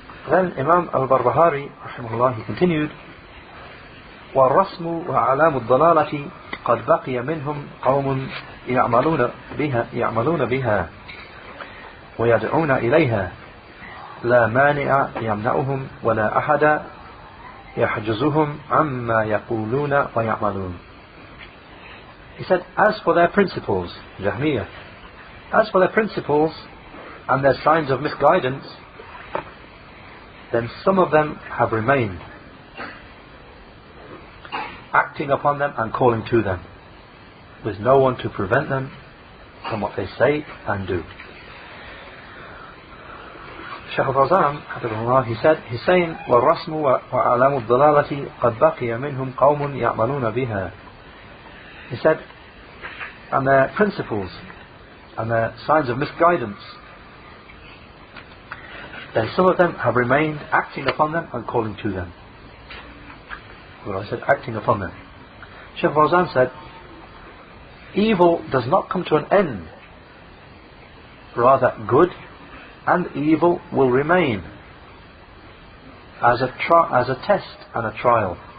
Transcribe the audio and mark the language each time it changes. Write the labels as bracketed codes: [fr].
[en] Then Imam al-Barbahari rahimahullah, he continued, [ar] وَالرَّسْمُ وَعَلَامُ الضَّلَالَةِ قَدْ بَقِيَ مِنْهُمْ قَوْمٌ يَعْمَلُونَ بِهَا وَيَدْعُونَ إِلَيْهَا لَا مَانِعَ يَمْنَعُهُمْ وَلَا أَحَدَ يَحْجُزُهُمْ عَمَّا يَقُولُونَ وَيَعْمَلُونَ. [en] He said, as for their principles, Jahmaiyyah, as for their principles and their signs of misguidance, then some of them have remained, acting upon them and calling to them, with no one to prevent them from what they say and do. Shaykh Fawzan, hafidhahullah, he's saying, [ar] وَالرَّسْمُ وَعَلَامُ الضَّلَالَةِ قَدْ بَقِيَ مِنْهُمْ قَوْمٌ يَعْمَلُونَ بِهَا. [en] He said, and their principles and their signs of misguidance, then some of them have remained, acting upon them and calling to them. Well, I said acting upon them. Shaykh Fawzan said, evil does not come to an end, rather good and evil will remain as a test and a trial.